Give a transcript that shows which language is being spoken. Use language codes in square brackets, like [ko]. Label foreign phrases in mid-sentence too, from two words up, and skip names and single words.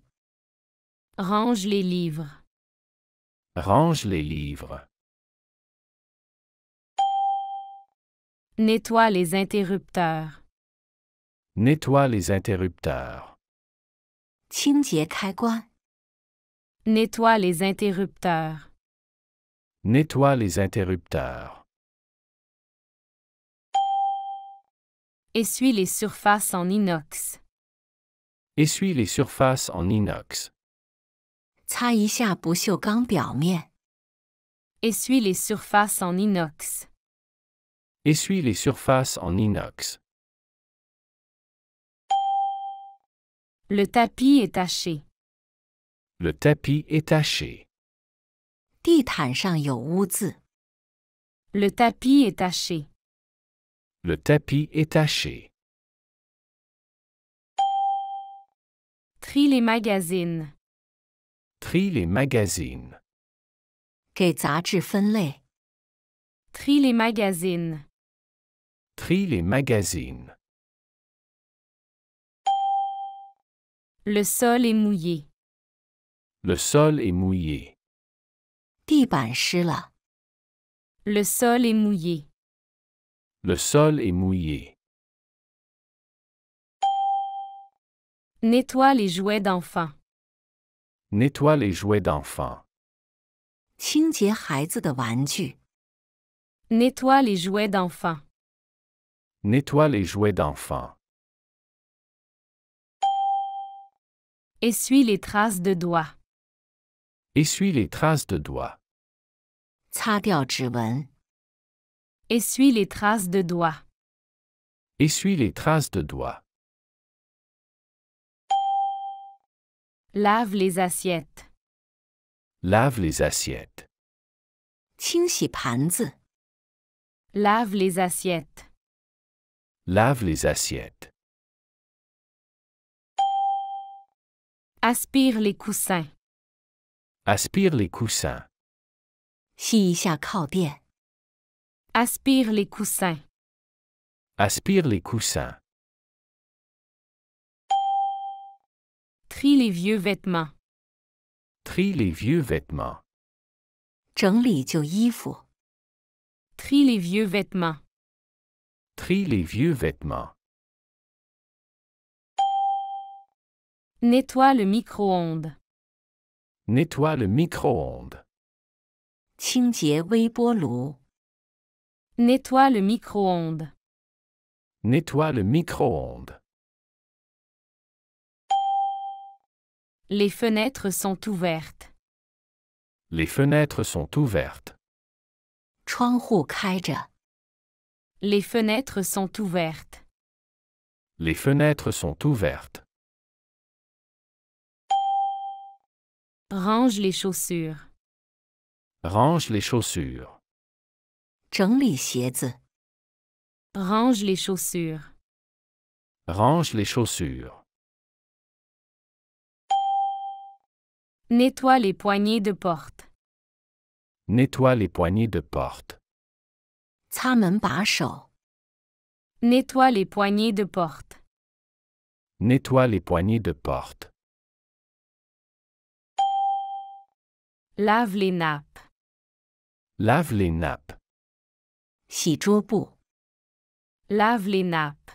[fr] Range les livres. Range les livres. Nettoie les interrupteurs. Nettoie les interrupteurs. [zh] 清洁开关。 [fr] Nettoie les interrupteurs. Nettoie les interrupteurs. Essuie les surfaces en inox. Essuie les surfaces en inox. [zh] 擦一下不锈钢表面。 [fr] Essuie les surfaces en inox. Essuie les surfaces en inox. Le tapis est taché. Le tapis est taché. [zh] 地毯上有污渍。 [fr] Le tapis est taché. Le tapis est taché. Trie les magazines. Trie les magazines. [zh] 给杂志分类。 [fr] Trie les magazines. Trie les magazines. Le sol est mouillé. Le sol est mouillé. [zh] 地板湿了。 [fr] Le sol est mouillé. Le sol est mouillé. Nettoie les jouets d'enfants. Nettoie les jouets d'enfants. [zh] 清洁孩子的玩具。 [fr] Nettoie les jouets d'enfants. Nettoie les jouets d'enfants. Essuie les traces de doigts. Essuie les traces de doigts. [zh] 擦掉指纹。 [fr] Essuie les traces de doigts. Essuie les traces de doigts. Lave les assiettes. Lave les assiettes. [zh] 清洗盘子。 [fr] Lave les assiettes. Lave les assiettes. Aspire les coussins. Aspire les coussins. [zh] 吸一下靠垫。 [fr] Aspire les coussins. Aspire les coussins. Trie les vieux vêtements. Trie les vieux vêtements. [zh] 整理旧衣服。 [fr] Trie les vieux vêtements. Trie les vieux vêtements. Nettoie le micro-ondes. Nettoie le micro-ondes. [zh] 清洁微波炉。 [fr] Nettoie le micro-ondes. Nettoie le micro-ondes. Les fenêtres sont ouvertes. Les fenêtres sont ouvertes. [zh] 窗户开着。 [fr] Les fenêtres sont ouvertes. Les fenêtres sont ouvertes. Range les chaussures. Range les chaussures. [zh] 整理鞋子。 [fr] Range les chaussures. Range les chaussures. Nettoie les poignées de porte. Nettoie les poignées de porte. [zh] 擦门把手。 [fr] Nettoie les poignées de porte. Nettoie les poignées de porte. Lave les nappes. Lave les nappes. [zh] 洗桌布。 [fr] Lave les nappes.